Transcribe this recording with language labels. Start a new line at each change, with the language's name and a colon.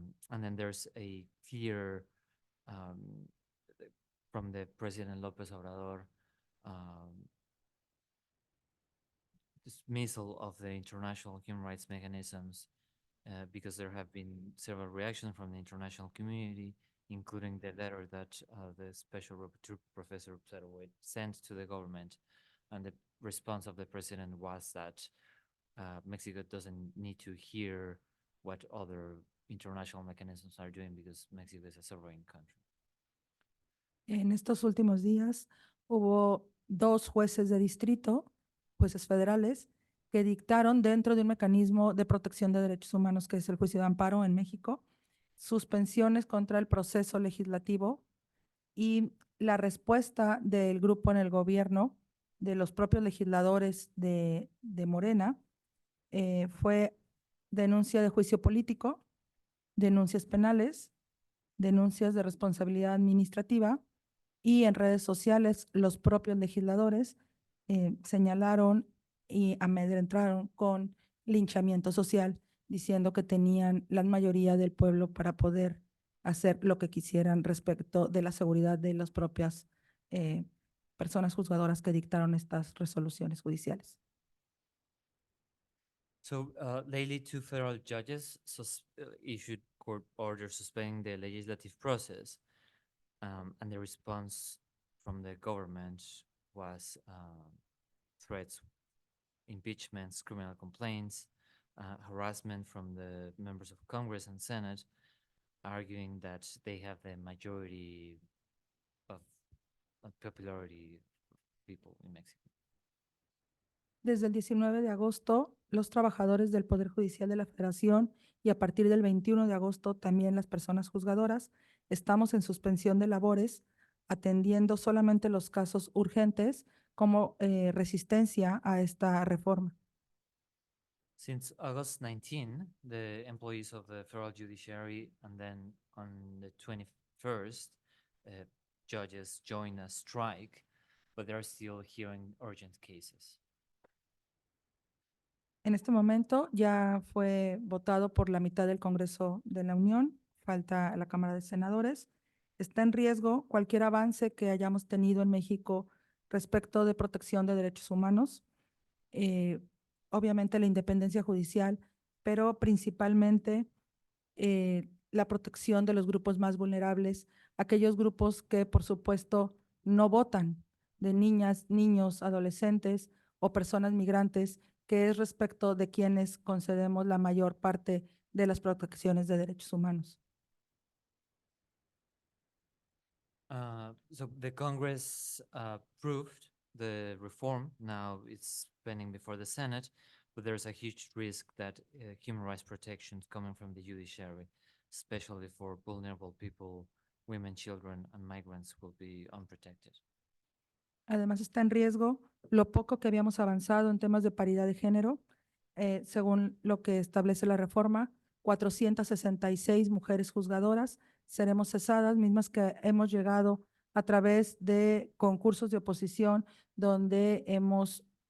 English: And then there's a clear from the President López Obrador dismissal of the international human rights mechanisms because there have been several reactions from the international community, including the letter that the special rapporteur, Professor Psarowoy, sent to the government. And the response of the president was that Mexico doesn't need to hear what other international mechanisms are doing because Mexico is a sovereign country.
Spanish: En estos últimos días hubo 2 jueces de distrito, jueces federales, que dictaron dentro de un mecanismo de protección de derechos humanos que es el juicio de amparo en México, suspensiones contra el proceso legislativo, y la respuesta del grupo en el gobierno, de los propios legisladores de Morena, fue denuncia de juicio político, denuncias penales, denuncias de responsabilidad administrativa, y en redes sociales los propios legisladores señalaron y amedrentaron con linchamiento social, diciendo que tenían la mayoría del pueblo para poder hacer lo que quisieran respecto de la seguridad de las propias personas juzgadoras que dictaron estas resoluciones judiciales.
English: So lately, two federal judges issued court orders suspending the legislative process, and the response from the government was threats, impeachments, criminal complaints, harassment from the members of Congress and Senate, arguing that they have the majority of popularity of people in Mexico.
Spanish: Desde el 19 de agosto, los trabajadores del Poder Judicial de la Federación y a partir del 21 de agosto también las personas juzgadoras estamos en suspensión de labores atendiendo solamente los casos urgentes como resistencia a esta reforma.
English: Since August 19, the employees of the federal judiciary, and then on the 21st, judges joined a strike, but they're still hearing urgent cases.
Spanish: En este momento ya fue votado por la mitad del Congreso de la Unión, falta la Cámara de Senadores. Está en riesgo cualquier avance que hayamos tenido en México respecto de protección de derechos humanos, obviamente la independencia judicial, pero principalmente la protección de los grupos más vulnerables, aquellos grupos que por supuesto no votan, de niñas, niños, adolescentes o personas migrantes, que es respecto de quienes concedemos la mayor parte de las protecciones de derechos humanos.
English: So the Congress approved the reform. Now it's pending before the Senate, but there's a huge risk that human rights protections coming from the judiciary, especially for vulnerable people, women, children, and migrants, will be unprotected.
Spanish: Además está en riesgo lo poco que habíamos avanzado en temas de paridad de género. Según lo que establece la reforma, 466 mujeres juzgadoras seremos cesadas, mismas que hemos llegado a través de concursos de oposición donde hemos